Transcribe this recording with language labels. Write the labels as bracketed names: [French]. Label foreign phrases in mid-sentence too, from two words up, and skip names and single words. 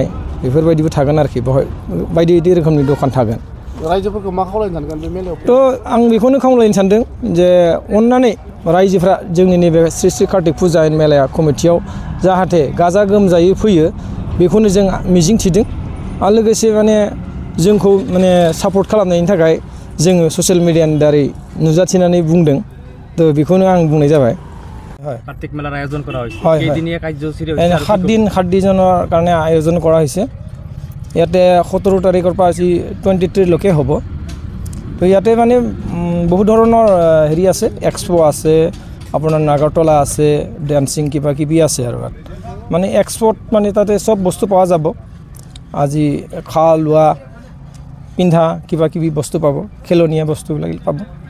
[Bodo] बेफोरबायदिबो थागोन आरोखि बावहाय बायदि बायदि रोखोमनि दखान थागोन रायजोफोरखौ मा खावलायनो सानगोन बे मेलायाव थ' आं बेखौनो खावलायनो सानदों जे अननानै रायजोफ्रा जोंनि नैबे श्री श्री कार्तिक फुजा एन्ड मेला कमिटियाव जाहाथे गाजा गोमजायै फैयो बेखौनो जों मिजिं थिदों आरो लोगोसे माने जोंखौ माने सापर्ट खालामनायनि थाखाय जोङो [English] social mediani [Bodo] दारै नुजाथिनानै बुंदों थ' बेखौनो आं बुंनाय जाबाय [Assamese] कार्तिक মেলাৰ আয়োজন কৰা হৈছে কেইদিনীয়া কাৰ্যসূচী 7 দিনৰ কাৰণে আয়োজন কৰা হৈছে ইয়াতে 17 তাৰিখৰ পৰা আজি 23 লৈকে হ'ব তো ইয়াতে মানে বহু ধৰণৰ হেৰি আছে এক্সপো আছে আপোনাৰ নাগৰতলা আছে ডান্সিং কিবা কিবি আছে আৰু মানে এক্সপোত মানে তাতে সব বস্তু পোৱা যাব আজি খোৱা লোৱা পিন্ধা কিবা কিবি বস্তু পাব খেলনীয়া বস্তুবিলাক পাব